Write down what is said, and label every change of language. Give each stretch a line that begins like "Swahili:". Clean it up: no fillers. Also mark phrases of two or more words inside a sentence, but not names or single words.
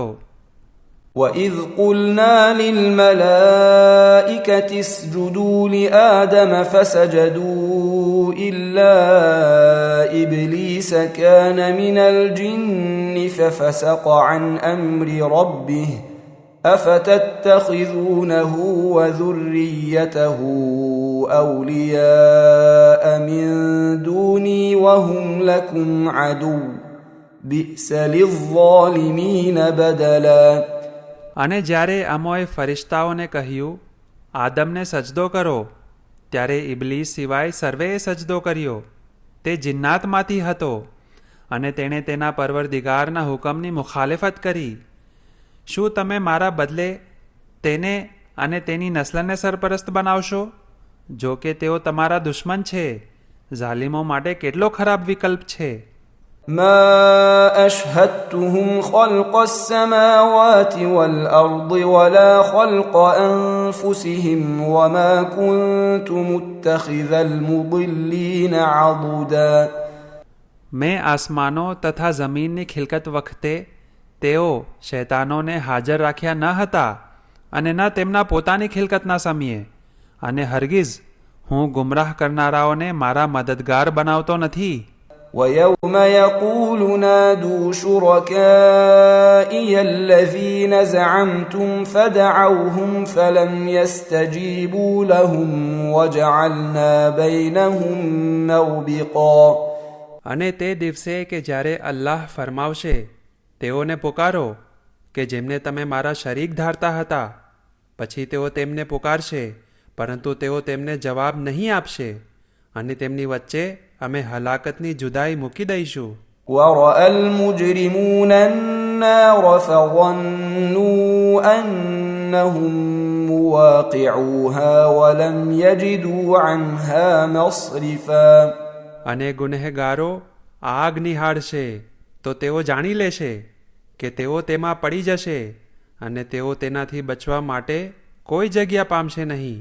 Arabic: وَإِذْ قُلْنَا لِلْمَلَائِكَةِ اسْجُدُوا لِآدَمَ فَسَجَدُوا إِلَّا إِبْلِيسَ كَانَ مِنَ الْجِنِّ فَفَسَقَ عَنْ أَمْرِ رَبِّهِ أَفَتَتَّخِذُونَهُ وَذُرِّيَّتَهُ أَوْلِيَاءَ مِنْ دُونِي وَهُمْ لَكُمْ عَدُوٌّ بِئْسَ لِلظَّالِمِينَ بَدَلًا.
Gujarati: અને જ્યારે અમોએ ફરિશ્તાઓને કહ્યું આદમને સજદો કરો, ત્યારે ઇબલીસ સિવાય સર્વેએ સજદો કર્યો. તે જિન્નાતમાંથી હતો અને તેણે તેના પરવરદિગારના હુકમની મુખાલિફત કરી. શું તમે મારા બદલે તેને અને તેની નસ્લને સરપરસ્ત બનાવશો? જો કે તેઓ તમારા દુશ્મન છે. ઝાલિમો માટે કેટલો ખરાબ વિકલ્પ છે.
Arabic: ما أشهدتهم خلق السماوات والأرض ولا خلق أنفسهم وما كنت متخذ المضلين عضدا.
Gujarati: મેં આસમાનો તથા જમીનની ખિલકત વખતે તેઓ શૈતાનોને હાજર રાખ્યા ન હતા અને ન તેમના પોતાની ખિલકતના સમયે, અને હરગીઝ હું ગુમરાહ કરનારાઓને મારા મદદગાર બનાવતો નથી.
Arabic: ويوم يقول نادوا شركائي الذين زعمتم فدعوهم فلم يستجيبوا لهم وجعلنا بينهم موبقا.
Gujarati: અને તે દિવસે કે જ્યારે અલ્લાહ ફરમાવશે તેઓને પુકારો કે જેમને તમે મારા શરીક ધારતા હતા. પછી તેઓ તેમને પુકારશે, પરંતુ તેઓ તેમને જવાબ નહીં આપશે, અને તેમની વચ્ચે અમે હલાકતની જુદાઈ મૂકી દઈશું.
Arabic: ورأى المجرمون النار فظنوا أنهم مواقعوها ولم يجدوا عنها مصرفا.
Gujarati: અને ગુનેહગારો આગ નિહાળશે તો તેઓ જાણી લેશે કે તેઓ તેમાં પડી જશે, અને તેઓ તેનાથી બચવા માટે કોઈ જગ્યા પામશે નહીં.